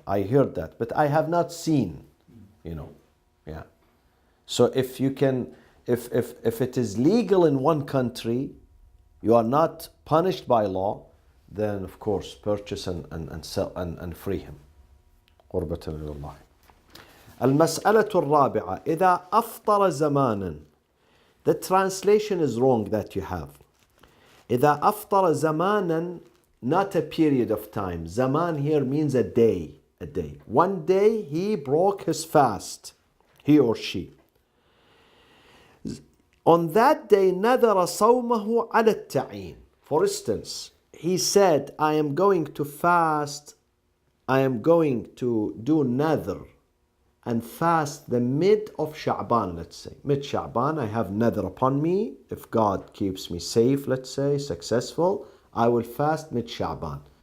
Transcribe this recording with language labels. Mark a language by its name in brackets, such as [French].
[English] I heard that, but I have not seen, yeah. So if you can, if it is legal in one country, you are not punished by law, then of course purchase and sell and free him. [Arabic] قربة إلى الله. المسألة الرابعة إذا أفطر زمانا. [English] The translation is wrong that you have. [Arabic] إذا أفطر زمانا, [English] not a period of time. Zaman here means a day. One day he broke his fast, he or she. On that day [Arabic] نذر صومه على التعيين. [English] For instance, he said, I am going to fast, I am going to do nadhr and fast the mid of Sha'ban, let's say. Mid Sha'ban, I have nadhr upon me. If God keeps me safe, let's say, successful, I will fast mid Sha'ban.